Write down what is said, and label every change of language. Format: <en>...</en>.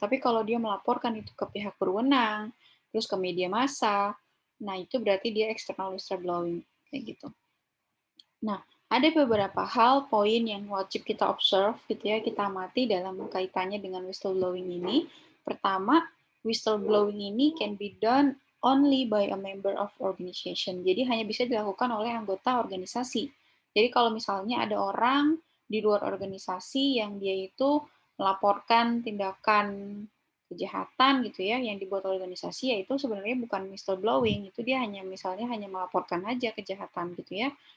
<id>Tapi kalau dia melaporkan itu ke pihak berwenang, terus ke media massa, nah itu berarti dia external whistleblowing kayak gitu. Nah, Ada beberapa hal, poin yang wajib kita observe gitu ya, kita amati dalam kaitannya dengan whistleblowing ini. Pertama,</id> <en>whistleblowing ini can be done only by a member of organization.</en> <id>Jadi hanya bisa dilakukan oleh anggota organisasi. Jadi kalau misalnya ada orang di luar organisasi yang dia itu melaporkan tindakan kejahatan gitu ya yang dibuat organisasi, yaitu sebenarnya bukan whistleblowing, itu dia hanya misalnya hanya melaporkan aja kejahatan gitu ya.</id>